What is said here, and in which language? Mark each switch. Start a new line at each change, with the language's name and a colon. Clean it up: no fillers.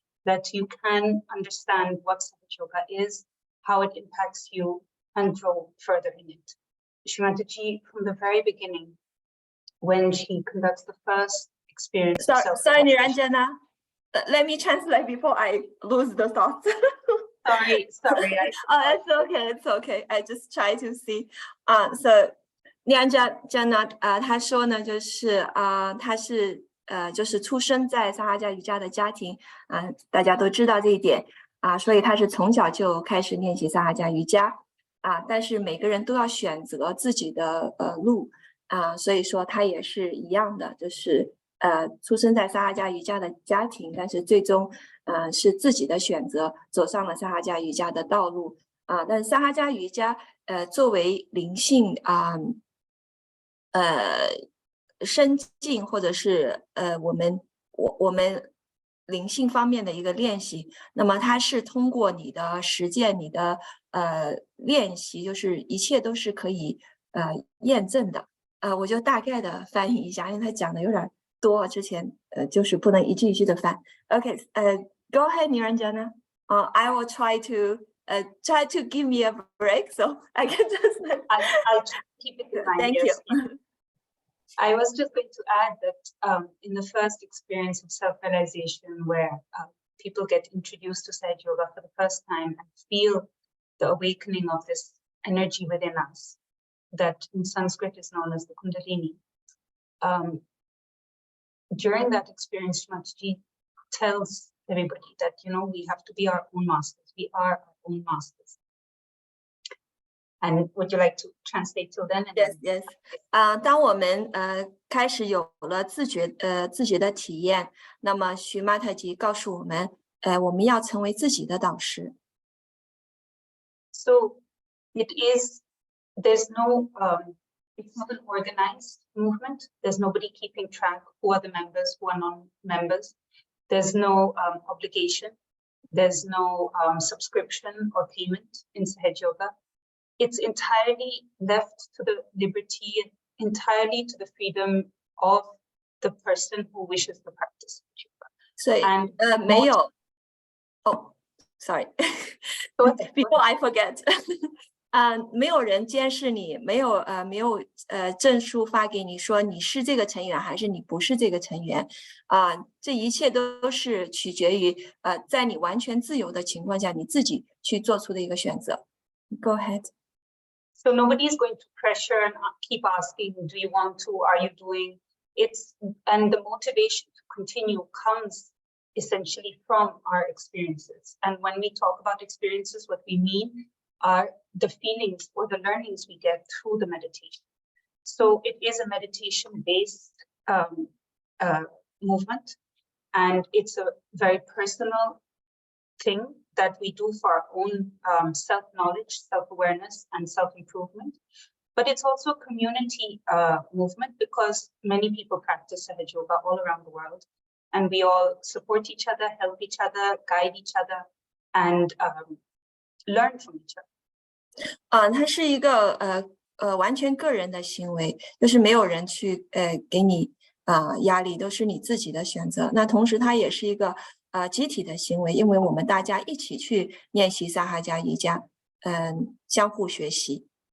English: that you can understand what Sahaja Yoga is, how it impacts you, and grow further in it. Shrimati, from the very beginning, when she conducts the first experience of Sorry, self-realization. Niranjana. Let me translate before I lose the thoughts. Sorry. Oh, it's okay. I just try to see.
Chinese: So Niranjana 她说呢，就是她是就是出生在撒哈加瑜伽的家庭大家都知道这一点所以她是从小就开始练习撒哈加瑜伽但是每个人都要选择自己的路所以说她也是一样的，就是出生在撒哈加瑜伽的家庭，但是最终是自己的选择走上了撒哈加瑜伽的道路但是撒哈加瑜伽作为灵性深进或者是我们灵性方面的一个练习，那么它是通过你的实践，你的练习，就是一切都是可以验证的我就大概的翻译一下，因为他讲的有点多，之前就是不能一句一句的翻。
English: Okay, go ahead, Niranjana. I will try to give me a break, so I can just. I'll keep it in mind. Thank yes. you. I was just going to add that in the first experience of self-realization, where people get introduced to Sahaja Yoga for the first time and feel the awakening of this energy within us, that in Sanskrit is known as the Kundalini. During that experience, Shrimati tells everybody that, we have to be our own masters. We are our own masters. And would you like to translate till then? Yes.
Chinese: 当我们开始有了自觉的体验，那么徐玛太吉告诉我们，我们要成为自己的导师。
English: So there's no, it's not an organized movement. There's nobody keeping track who are the members, who are non-members. There's no obligation. There's no subscription or payment in Sahaja Yoga. It's entirely left to the liberty, entirely to the freedom of the person who wishes to practice yoga.
Chinese: 所以没有
English: sorry before I forget
Chinese: 没有人监视你，没有证书发给你说你是这个成员还是你不是这个成员这一切都是取决于在你完全自由的情况下你自己去做出的一个选择。
English: Go ahead. So nobody is going to pressure and keep asking, do you want to, are you doing? And the motivation to continue comes essentially from our experiences. And when we talk about experiences, what we mean are the feelings or the learnings we get through the meditation. So it is a meditation-based movement, and it's a very personal thing that we do for our own self-knowledge, self-awareness, and self-improvement. But it's also a community movement because many people practice Sahaja Yoga all around the world. And we all support each other, help each other, guide each other, and learn from each other.
Chinese: 它是一个完全个人的行为，就是没有人去给你压力，都是你自己的选择。那同时它也是一个集体的行为，因为我们大家一起去练习撒哈加瑜伽，相互学习。